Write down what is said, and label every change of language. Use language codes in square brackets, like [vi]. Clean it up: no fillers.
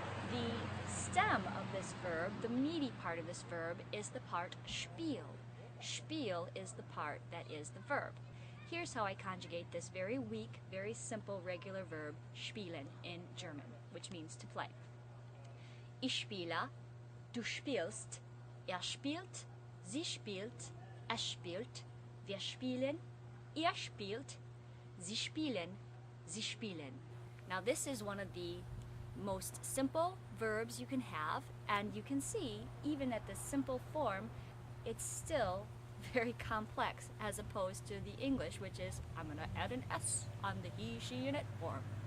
[en] The stem of this verb, the meaty part of this verb, is the part spiel. Spiel is the part that is the verb. Here's how I conjugate this very weak, very simple, regular verb, spielen, in German, which means to play. [de] Ich spiele, du spielst, spielt, sie spielt, spielt, wir spielen, ihr spielt, sie spielen, sie spielen. [en] Now this is one of the most simple verbs you can have, and you can see, even at the simple form, it's still very complex as opposed to the English, which is, I'm going to add an S on the he, she, and it form.